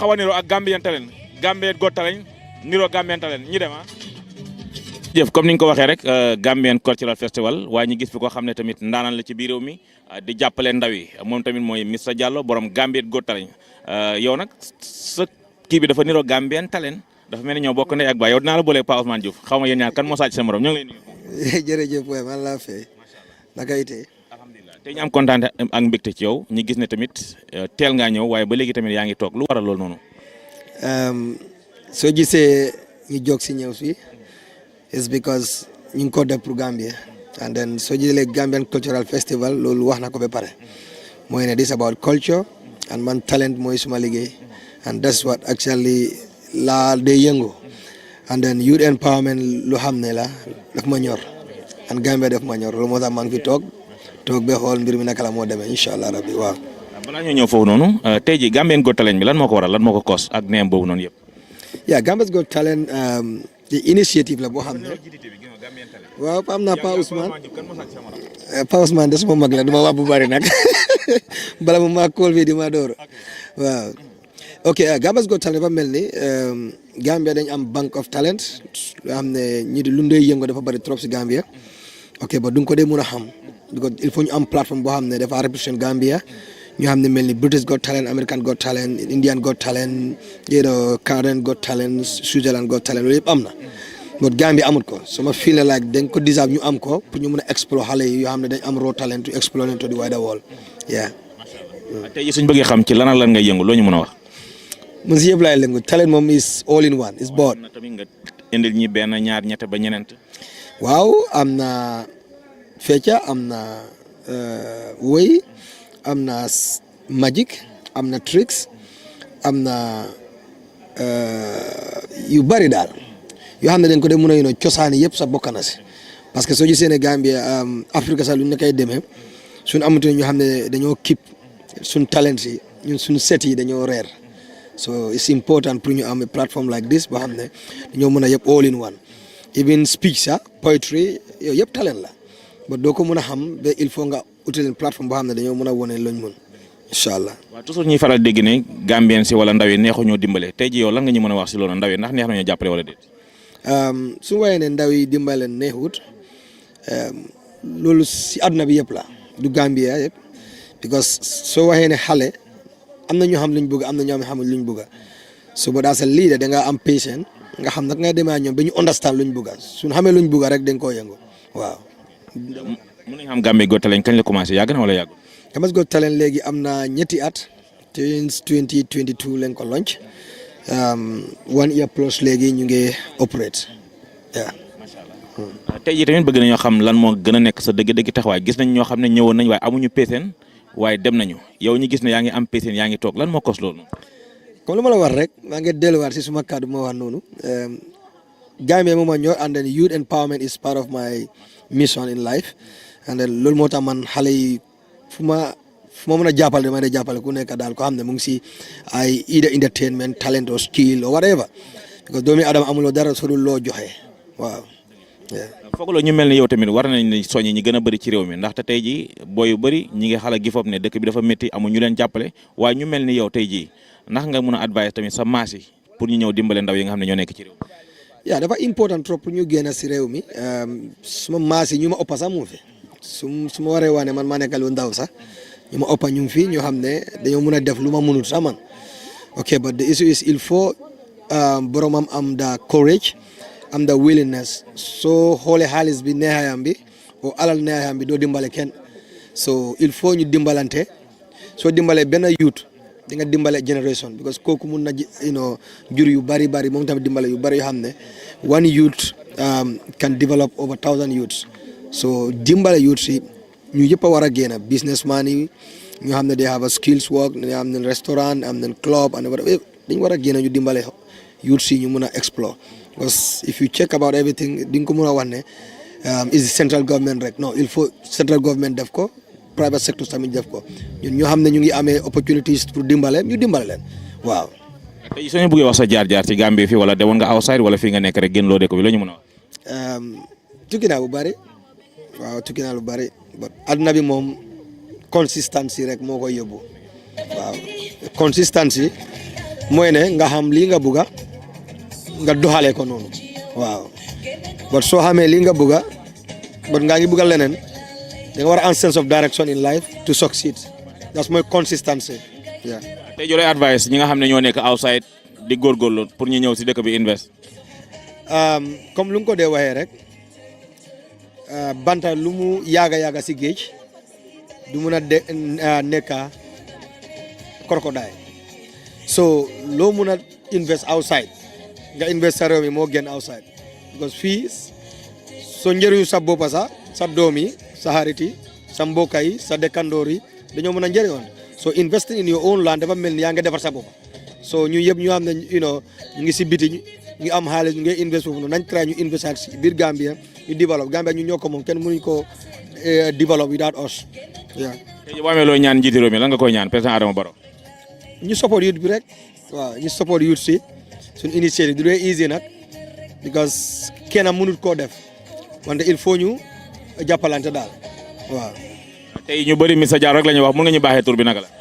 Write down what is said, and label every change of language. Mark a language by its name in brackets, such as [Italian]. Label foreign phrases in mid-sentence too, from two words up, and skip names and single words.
[Wolof] xaw a niroo ak Gambian Talent Gambian Got Talent niroo Gambian Talent ñi dem jëf comme ni ñu ko waxee rek Gambian Cultural Festival waaye ñu gis fi ko xam ne tamit ndaanaan la ci biir réew mi di jàppale ndaw yi moom tamit mooy Mr Diallo borom Gambian Got Talent yow nag sa kii bi dafa niroo Gambian Talent dafa mel ni ñoo bokk ndey ak baay yow dinaa la boolee Pa Ousmane Diouf xaw ma yéen ñaar kan moo sàcc sa morom ñoo ngi lay nuyu. jërëjëf waay man laa fay naka itee. alhamdulilah tey ñu am kontaan ak mbégte ci yow ñu gis ne tamit teel ngaa ñëw waaye ba léegi tamit yaa ngi toog lu waral loolu noonu. soo gisee ñu jóg si ñëw si [English] is because [Wolof] ñu ngi ko def pour Gambia [English] and then [Wolof] soo jëlee Gambian Cultural Festival loolu wax na ko ba pare mooy ne [English] this about culture and [Wolof] man talent mooy suma liggéey [English] and that's what actually [Wolof] laa day yëngu [English] and then youth empowerment [Wolof] lu xam ne la daf ma ñor and Gambia daf ma ñor loolu moo tax maa ngi fi toog ba xool mbir mi naka la moo demee [Arabic] incha allah rabbi [Wolof] waaw. balaa ñoo ñëw foofu noonu tey jii Gambian Got Talent bi lan moo ko waral lan moo ko kos ak neem boobu noonu yëpp. yeah Gambian Got Talent [English] the initiative [Wolof] la boo xam ne waaw am naa Pa Ousmane de suma mag la du ma wax bu bari nag bala ma maa kool bi di ma door waaw ok Gambian Got Talent dafa mel ni Gambia dañ am [English] bank of talent [Wolof] yoo xam ne ñi di lu ndey yëngu dafa bari trop si Gambia ok ba du ko dee mun a xam [French] il faut [Wolof] ñu am plateforme boo xam ne dafa represent Gambia ñu xam ne mel ni British Got Talent American Got Talent Indian Got Talent Canadian Got Talent Switzerland Got Talent loolu yëpp am na but Gambia amut ko so ma [English] feel like [Wolof] dañ ko deserve ñu am ko pour ñu mën a explore xale yi yoo xam ne dañ am [English] raw talent to explore [Wolof] leen [English] to the wider world yeah. [Wolof] tey jii suñ bëggee xam ci lan lan ngay yëngu loo ñu mën a wax. man si yëpp laay lëngu talent moom [English] is all in one is both. [Wolof] tamit nga indil ñi benn ñaar ñett ba ñeneent. waaw am na fecca am na woy am na magic am na tricks am na yu bari daal yoo xam ne dañ ko dee mën a yénoo cosaani yëpp sax bokk na si [French] parce que [Wolof] soo gisee ne Gambia Afrique sax lu ñu koy demee suñu amatee ñu xam ne dañoo keep suñ talent yi ñun suñu set yi dañoo reer [English] so it's important [Wolof] pour ñu am plateforme [English] like this [Wolof] boo xam ne dañoo mën a yëpp [English] all in one even speech [Wolof] sax poetry yooyu yëpp talent la ba doo ko mën a xam ba [French] il faut [Wolof] nga utile plateforme boo xam ne dañoo mën a wone lañ mën [Arabic] incha allah. [Wolof] waaw toujours ñuy faral dégg ne Gambien si wala ndaw yi neexu ñoo dimbale tey ji yow lan nga ñu mën a wax si loolu ndaw yi ndax neex nañoo jàppale wala déet. su waaye ne ndaw yi dimbale neexut loolu si àdduna bi yëpp la du Gambia yëpp because soo waxee ne xale am na ñoo xam luñ bëgg am na ñoo xam luñ bëgg so ba daa sa lii de da nga am patient nga xam nag nga demee ak ñoom ba ñu understand luñ bëgg suñ xamee luñ bëgg rek dañ koo yëngu waaw. mën nañu xam Gambian Got Talent kañ la commencé yàgg na wala yàgg. Gambian Got Talent léegi am na ñetti at 2022 lañ ko launch [English] 1 year plus [Wolof] léegi ñu ngi operate waaw. [Arabic] macha allah [Wolof] tey jii tamit bëgg nañoo xam lan moo gën a nekk sa dëgg-dëgg taxawaay gis nañ ñoo xam ne ñëwoon nañ waaye amuñu peeseen waaye dem nañu yow ñu gis ne yaa ngi am peeseen yaa ngi toog lan moo kos loolu. comme lu ma la war rek maa ngi delluwaat si suma kàddu ma wax noonu Gambia moom a ñor [English] and then youth empowerment is part of my mission in life and then [Wolof] loolu moo tax man xale yi fu ma mën a jàppale dama de jàppale ku nekk daal ko xam ne mu ngi si ay [English] either entertainment talent or skill or whatever because [Wolof] doomi adama amuloo dara sodul loo joxe waaw. foogaloo ñu mel ni yow tamit war nañ ne soññi ñi gën a bëri ci réew mi ndaxte tey jii booy yu bëri ñi ngi xala gi foog ne dëkk bi dafa métti amu ñu leen jàppale waaye ñu mel ni yow tey jii ndax nga mën a advice tamit sa maas yi pour ñu ñëw dimbale ndaw yi nga xam ne ñoo nekk ci réew mi. yaa dafa [French] important trop [Wolof] pour ñu génn si réew mi suma maas yi ñu ma ëppa sax mu fi su ma waree waane man maa nekkal lu ndaw sax ñu ma ëppa ñu ngi fi ñoo xam ne dañoo mën a def lu ma mënul sax man ok [English] but the issue is [French] il faut [Wolof] boromam am [English] the courage [Wolof] am [English] the willingness [Wolof] soo xoolee xaalis bi neexayam bi o alal neexayam bi doo dimbale kenn so [French] il faut [Wolof] ñu dimbalante soo dimbalee benn youth di nga dimbale [English] generation because [Wolof] kooku mun na jur yu bari moom tamit dimbale yu bari yoo xam ne [English] one youth can develop over 1,000 youths so [Wolof] dimbale youths yi ñu yëpp a war a génn businessman yi ñu xam ne [English] they have a skills work [Wolof] ñu am nañ restaurant am nañ club and dañu war a génn ñu dimbale youths yi ñu mun a explore [English] because if you check about everything [Wolof] di nga ko mun a wax ne [English] is central government [Wolof] rek [French] non il faut [English] central government [Wolof] def ko [English] private sector [Wolof] tamit def ko ñun ñoo xam ne ñu ngi amee opportunities pour dimbale ñu dimbale leen waaw. tey soo ñu bëggee wax sa jaar-jaar ci Gambie fii wala demoon nga outside wala fii nga nekk rek gën loo dëkk bi la ñu mën a wax. tukki naa bu bari waaw tukki naa lu bari adduna bi moom consistency rek moo koy yóbbu waaw consistency mooy ne nga xam lii nga bugga nga doxalee ko noonu waaw but soo xamee lii nga bugga but ngaa ngi bugga leneen da nga war a am [English] sense of direction in life to succeed that's [Wolof] mooy consistency yeah. tey jooy advice ñi nga xam ne ñoo nekk outside di góorgóorlu pour ñu ñëw si dëkk bi invest. comme lu nga ko dee waxee rek banta lu mu yaaga si géej du mun a nekka crocodile so loo mun a [English] invest outside [Wolof] nga invest sa réew mi moo gën [English] outside because [Wolof] fii soo njëriñu sa boppa sa doom yi sa xarit yi sa mbokk yi sa dëkkandoor yi dañoo mën a njëriñoon [English] so investing in your own land [Wolof] dafa mel ni yaa ngi defar sa boppa so ñu yëpp ñu xam ne ñu ngi si biti ñu ngi am xaalis ñu ngi invest foofu noonu nañ try ñu invest ak si biir Gambia ñu develop Gambia ñu ñoo ko moom kenn mënuñ ko develop [English] without us yeah. [Wolof] tey boo amee loo ñaan njiiti réew mi lan nga koy ñaan président Adama Barrow. ñu [English] support youth [Wolof] bi rek waaw ñu [English] support youth [Wolof] si suñ initiative du dee easy nag because kenn mënut koo def wante il faut ñu jàppalante daal waaw. tey ñu bëri Mr Diallo rek la ñuy wax mun nga ñu baaxee tur bi naka la.